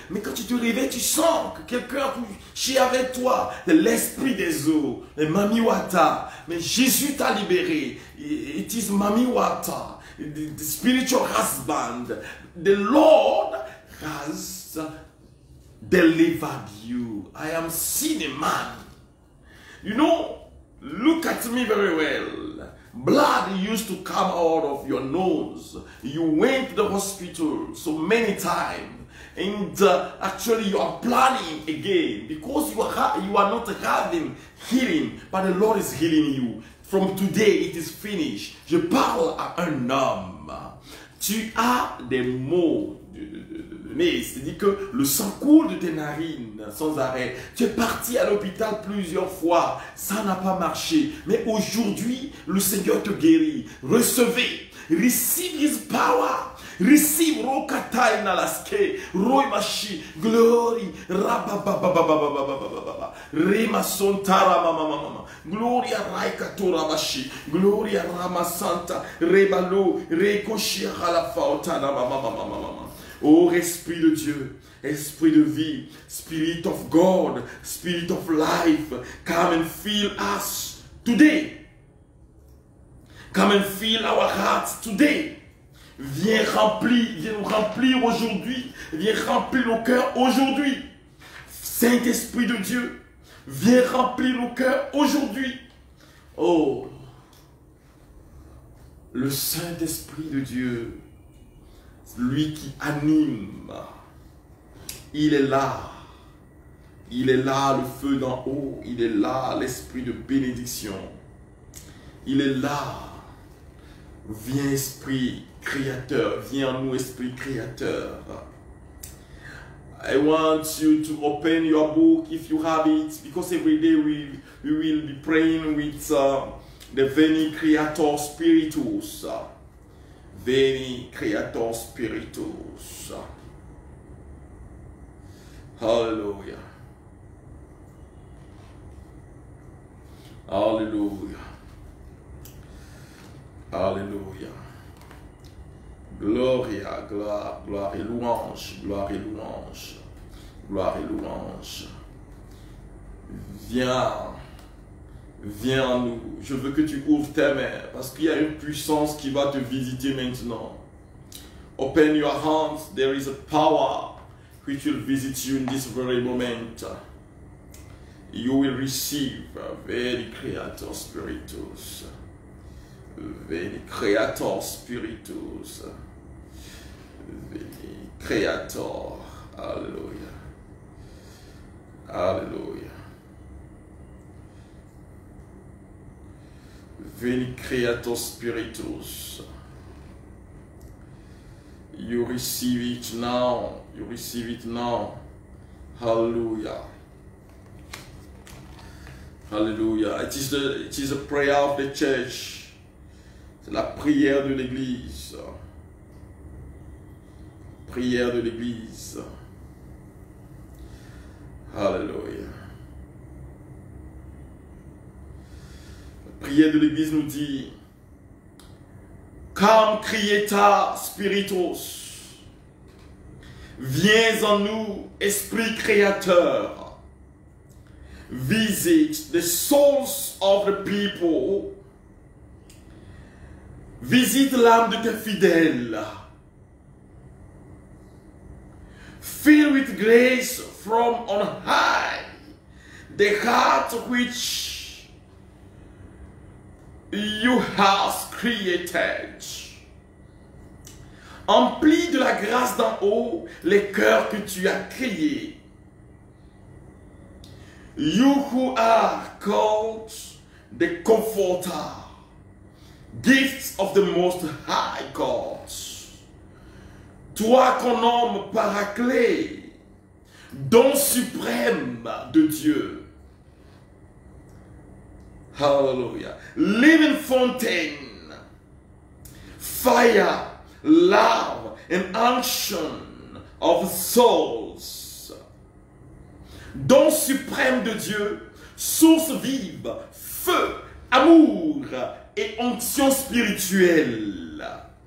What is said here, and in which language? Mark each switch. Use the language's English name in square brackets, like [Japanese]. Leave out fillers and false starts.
[French] Mais quand tu te réveilles, tu sens que quelqu'un couche avec toi. L'esprit des eaux, le Mamiwata. Mais Jésus t'a libéré. [English] It is Mamiwata, the spiritual husband. The Lord has delivered you. I am seeing a man. You know, look at me very well. Blood used to come out of your nose. You went to the hospital so many times. And actually you are planning again because you are not having healing, but the Lord is healing you. From today, it is finished. [French] Je parle à un homme. Tu as des maux de nez, c'est-à-dire que le sang coule de tes narines sans arrêt. Tu es parti à l'hôpital plusieurs fois, ça n'a pas marché. Mais aujourd'hui, le Seigneur te guérit. Recevez, [English] receive His power. Receive Rokatai Nalaske, Roimashi, Glory, Rabababababababababa, Rema Sontara Mama, Gloria Raikatura Mashi, Gloria Rama Santa, Rebalo, Rekoshia Halafautana Mama. [French] Oh, Esprit de Dieu, Esprit de vie, [English] Spirit of God, Spirit of life, come and fill us today. Come and fill our hearts today. [French] Viens nous remplir aujourd'hui. Viens remplir nos cœurs aujourd'hui. Saint-Esprit de Dieu, viens remplir nos cœurs aujourd'hui. Oh, le Saint-Esprit de Dieu, lui qui anime, il est là. Il est là, le feu d'en haut. Il est là, l'Esprit de bénédiction. Il est là. Viens, Esprit Créateur, viens en nous, Esprit Créateur. [English] I want you to open your book if you have it, because every day we will be praying with the Veni Creator Spiritus. [Latin] Veni Creator Spiritus. Hallelujah. Hallelujah. [French] Hallelujah. Gloria, gloire et louange, gloire et louange, gloire et louange. Viens en nous. Je veux que tu ouvres tes mains parce qu'il y a une puissance qui va te visiter maintenant. [English] Open your hands. There is a power which will visit you in this very moment. You will receive [Latin] Veni Creator Spiritus. Veni Creator Spiritus. Veni Creator. Hallelujah. Hallelujah. Veni Creator Spiritus. [English] You receive it now. You receive it now. Hallelujah. Hallelujah. It is a prayer of the church. [French] C'est la prière de l'Église. Prière de l'Église. Alléluia. La prière de l'Église nous dit: [English] Come Creator Spiritus. [French] Viens en nous, Esprit Créateur. [English] Visit the souls of the people. [French] Visite l'âme de tes fidèles. [English] Fill with grace from on high the heart which you have created. [French] Emplis de la grâce d'en haut les cœurs que tu as créés. [English] You who are called the Comforter. Gifts of the Most High God. [French] Toi qu'on nomme Paraclet, don suprême de Dieu. Hallelujah. [English] Living fountain, fire, love, and unction of souls. [French] Don suprême de Dieu, source vive, feu, amour et onction spirituelle.